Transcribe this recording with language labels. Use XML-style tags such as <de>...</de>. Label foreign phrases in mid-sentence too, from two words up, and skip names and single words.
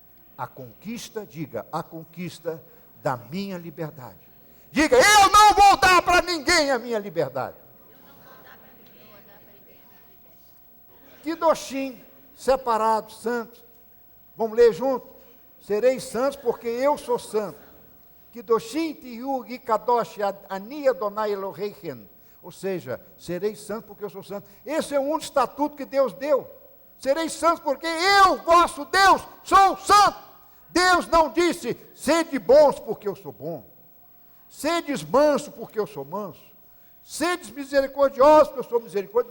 <pt>A conquista, diga, a conquista da minha liberdade. Diga, eu não vou dar para ninguém a minha liberdade. Kedoshim, separados, santos. Vamos ler junto? Sereis santos porque eu sou santo.</pt> <he>קדושים תהיו קדוש אני אדוני אלוהיכם.</he> <pt>Ou seja, sereis santos porque eu sou santo. Esse é um estatuto que Deus deu. Sereis santos porque eu, vosso Deus, sou santo. Deus não disse, sede bons porque eu sou bom. Sedes manso porque eu sou manso. Sedes misericordiosos porque eu sou misericordioso.</pt>